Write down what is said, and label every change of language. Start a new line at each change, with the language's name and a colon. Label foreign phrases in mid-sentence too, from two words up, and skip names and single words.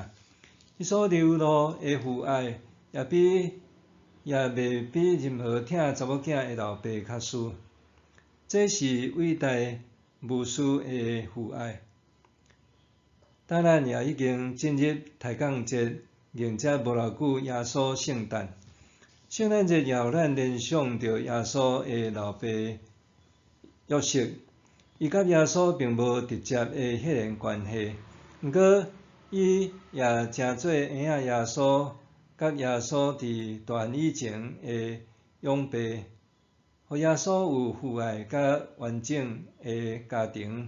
Min Nan Chinese: 伊所流露的父爱，也袂比任何疼查某囝的老爸较输。这是伟大无私的父爱。当然也已经进入抬杠节，迎接无偌久耶稣圣诞。圣诞节也互咱联想到耶稣的老爸约瑟，伊甲耶稣并无直接的血缘关系，毋过伊也诚做婴仔耶稣，甲耶稣伫大汉以前的养爸，互耶稣有父爱甲完整的家庭。